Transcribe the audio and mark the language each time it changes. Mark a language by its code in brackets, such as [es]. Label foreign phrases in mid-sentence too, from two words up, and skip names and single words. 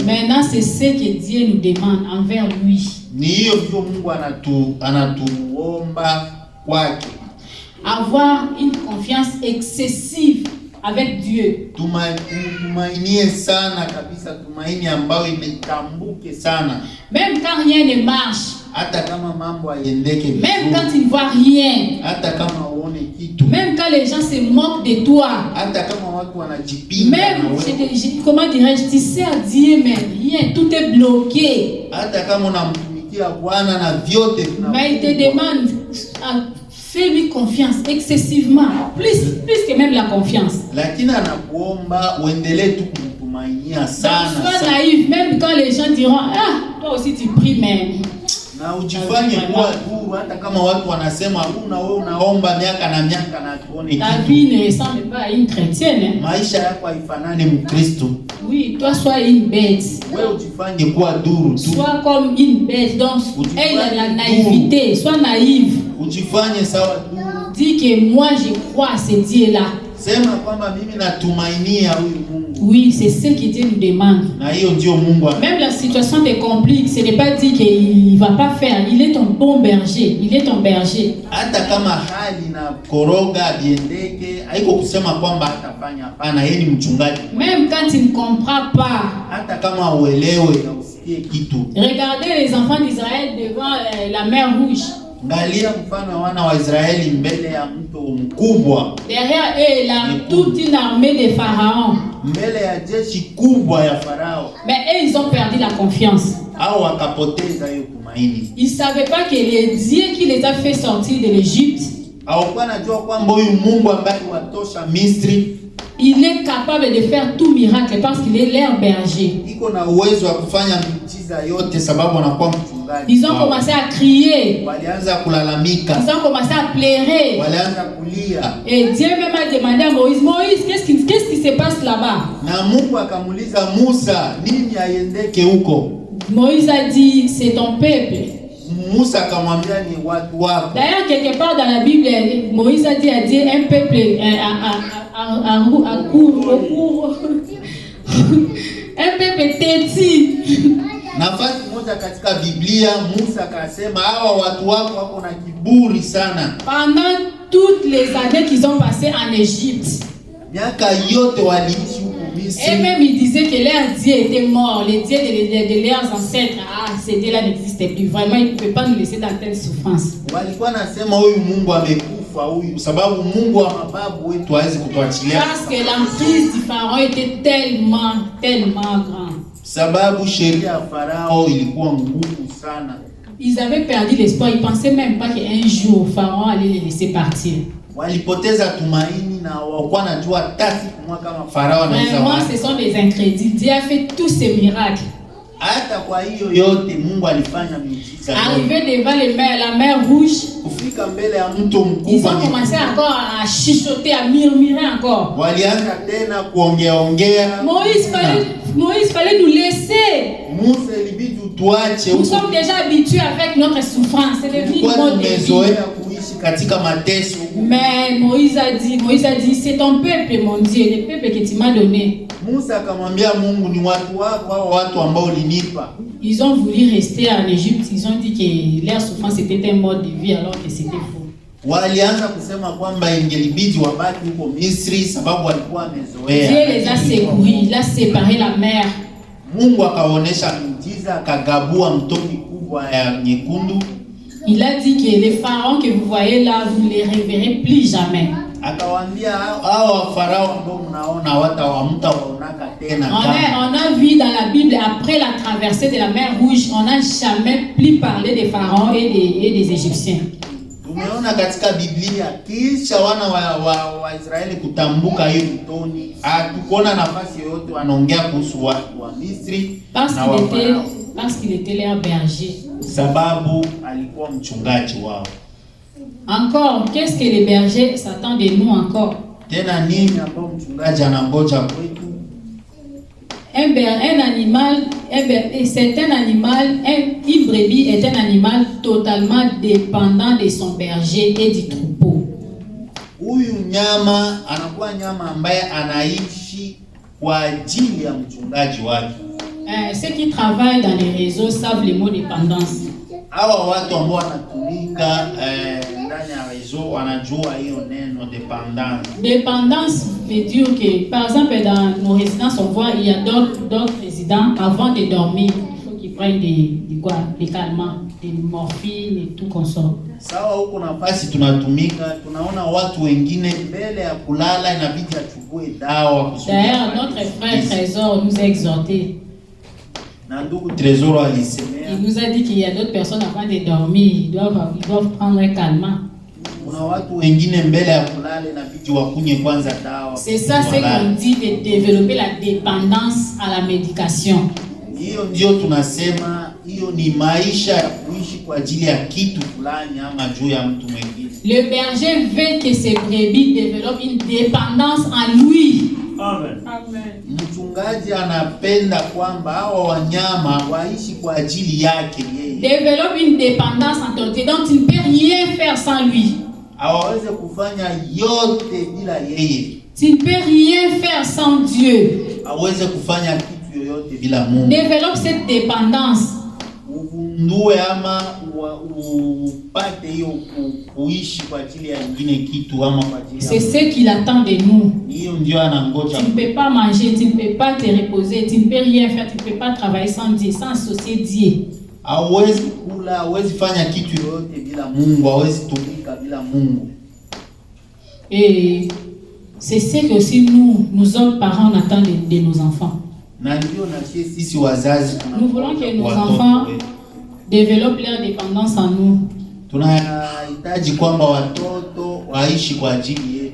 [fr] Maintenant, c'est ce que Dieu nous demande envers lui. [sw] Ni hiyo ndio Mungu anatuomba kwake. [fr] Avoir une confiance excessive avec Dieu. [sw] Tumainie sana kabisa, tumaini ambayo imetambuke sana. [fr] Même quand rien ne marche. [sw] Hata kama mambo hayendeke vizuri. [fr] Même quand tu ne vois rien. [sw] Hata kama uone kitu. [fr] Même quand les gens se moquent de toi. [sw] Hata kama watu wanajipinga. [fr] Même, comment dirais-je, tu sais à Dieu, mais rien, tout est bloqué. [sw] Hata kama unamtumikia Bwana na vyote vina. [fr] Mais il te demande fais-lui confiance excessivement, plus que même la confiance. [sw] Lakini anakuomba uendelee tu kumtumainia sana. [fr] Sois naïf, même quand les gens diront toi aussi tu pries, mais [sw] na ujifanye kuwa duru hata kama watu wanasema wewe unaomba miaka na miaka na tuone kitu. [fr] Ta vie ne ressemble pas à une chrétienne. [sw] Maisha yako haifanani Mkristo. [fr] Oui, toi sois une bête. [sw] Wewe ujifanye kuwa duru tu. [fr] Sois comme une bête, donc aie la naïveté, sois naïve. [sw] Ujifanye sawa duru. [fr] Dis que moi je crois à ce Dieu-là. [sw] Sema kwamba mimi natumainia huyu Mungu. [fr] Oui, c'est ce que Dieu nous demande. [sw] Na hiyo ndio Mungu. [fr] Même la situation te complique, ce n'est pas dit qu'il ne va pas faire. Il est ton bon berger. Il est ton berger. [sw] Hata kama hali na koroga biendeke, haiko kusema kwamba hatafanya. Hapana, yeye ni mchungaji. [fr] Même quand tu ne comprends pas. [sw] Hata kama uelewe na usikie kitu. [fr] Regardez les enfants d'Israël devant la mer Rouge. [sw] Angalia mfano wana wa Israeli mbele ya mto mkubwa. [fr] Derrière eux, il y a toute une armée de pharaons. [sw] Mbele ya jeshi kubwa ya Farao. [fr] Mais eux, ils ont perdu la confiance. [sw] Au wakapoteza hiyo tumaini. [fr] Ils ne savaient pas que le Dieu qui les a fait sortir de l'Égypte, [sw] Hawakuwa najua kwamba huyu Mungu ambaye watosha Misri, [fr] il est capable de faire tout miracle parce qu'il est leur berger. [sw] iko na uwezo wa kufanya miujiza yote sababu anakuwa mchungaji. [fr] Ils ont commencé à crier. [sw] Walianza kulalamika. [fr] Ils ont commencé à pleurer. [sw] Walianza kulia. [fr] Et Dieu même a demandé à Moïse, Moïse, qu'est-ce qui se passe là-bas? [sw] Na Mungu akamuuliza Musa, nini aiendeke huko? [fr] Moïse a dit, c'est ton peuple. [sw] Musa akamwambia ni watu wako. [fr] D'ailleurs, quelque part dans la Bible, Moïse a dit à Dieu, un peuple un peuple têtu. [sw] Nafasi moja katika Biblia Musa akasema hawa watu wako wako na kiburi sana. [fr] Pendant toutes les années qu'ils ont passées en Égypte, [sw] miaka yote waliishi huko Misri. [fr] Et même ils disaient que leur Dieu était mort, les dieux de leurs ancêtres. Ah, ces dieux-là n'existaient plus. Vraiment, ils ne pouvaient pas nous laisser dans telle souffrance. [sw] Walikuwa nasema huyu Mungu amekufa huyu sababu Mungu wa mababu wetu hawezi kutuachilia. [fr] Parce que l'emprise du pharaon était tellement grande. [sw] Sababu sheria ya Farao ilikuwa ngumu sana. [fr] Ils avaient perdu l'espoir, ils pensaient même pas qu'un jour Pharaon allait les laisser partir. [sw] Walipoteza tumaini na hawakuwa najua hata siku moja kama Farao anaweza. [fr] Moi, ce sont des incrédules. Dieu a fait tous ces miracles. [sw] Hata kwa hiyo yote Mungu alifanya miujiza. [fr] Arrivé devant la mer Rouge, [sw] kufika mbele ya mto mkubwa, [fr] ils ont commencé encore à chuchoter, à murmurer encore. [sw] Walianza tena kuongea. [fr] Moïse fallait nous laisser. [sw] Musa ilibidi tuache. [fr] Nous sommes déjà habitués avec notre souffrance. C'est devenu une mode de vie. [sw] Katika mateso. [fr] Mais Moïse a dit, c'est ton peuple, mon Dieu, le peuple que tu m'as donné. [sw] Musa akamwambia Mungu, ni watu wako hao watu ambao ulinipa. [fr] Ils ont voulu rester en Égypte. Ils ont dit que leur souffrance était un mode de vie alors que c'était faux. [sw] Walianza kusema kwamba ingelibidi wabaki huko Misri sababu walikuwa wamezoea. [fr] Dieu les a secourus, il a séparé la mer. [sw] Mungu akaonesha miujiza, akagabua mto mkubwa ya nyekundu. [fr] Il a dit que les pharaons que vous voyez là, vous ne les reverrez plus jamais. [sw] Akawaambia hao Farao ambao mnaona hawatawaonaka tena. [fr] On a vu dans la Bible, après la traversée de la mer Rouge, on n'a jamais plus parlé des pharaons et des Égyptiens. [sw] Tumeona katika Biblia kisha wana wa Israeli kutambuka hiyo mtoni, hatukuona nafasi yoyote wanaongea kuhusu watu wa Misri [fr] parce qu'il était leur berger. [sw] Sababu alikuwa mchungaji wao. [fr] Encore, qu'est-ce que les bergers s'attendent de nous encore? [sw] Tena nini ambao mchungaji anangoja kwetu? [fr] Un animal, une brebis est un animal totalement dépendant de son berger et du troupeau. [sw] Huyu nyama anakuwa nyama ambaye anaishi kwa ajili ya mchungaji wake. [fr] Ceux qui travaillent dans les réseaux savent le mot dépendance. [sw] Hawa watu ambao wanatumika ndani ya réseau wanajua hiyo neno dépendance. [fr] Dépendance veut dire que, par exemple, dans nos résidences, on voit il y a d'autres résidents avant de dormir, il faut qu'ils prennent des calmants, des morphines et tout consort. [sw] Sawa, huko nafasi tunatumika, tunaona watu wengine mbele ya kulala inabidi achukue dawa. [fr] D'ailleurs, notre frère Trésor nous a exhorté. Il nous a dit qu'il y a d'autres personnes avant de dormir, ils doivent prendre un calmant. C'est ça ce qu'on dit de développer la dépendance à la médication. Le berger veut que ses brebis développent une dépendance en lui. Amen. [sw] Mchungaji anapenda kwamba hao wanyama waishi kwa ajili yake yeye. [fr] Développe une dépendance en toi, donc tu ne peux rien faire sans lui. [sw] hawawezi kufanya yote bila yeye. [fr] Tu ne peux rien faire sans Dieu. [sw] Hawezi kufanya kitu yoyote bila Mungu. [fr] Développe cette dépendance. [sw] Ugundue ama upate hiyo kuishi kwa ajili ya nyingine kitu ama kwa ajili ya. [fr] C'est ce qu'il attend de nous. [sw] Hiyo ndio anangoja. [fr] Tu ne peux pas manger, tu ne peux pas te reposer, tu ne peux rien faire, tu ne peux pas travailler sans Dieu, sans associer Dieu. [sw] Hawezi kula, hawezi fanya kitu yoyote bila Mungu, hawezi tumika bila Mungu. [fr] Et c'est ce que aussi nous autres parents, on attend de nos enfants. [sw] Na ndio na sisi wazazi [fr] nous voulons que nos enfants développent leur dépendance en nous. [sw] Tunahitaji kwamba watoto waishi kwa ajili yetu.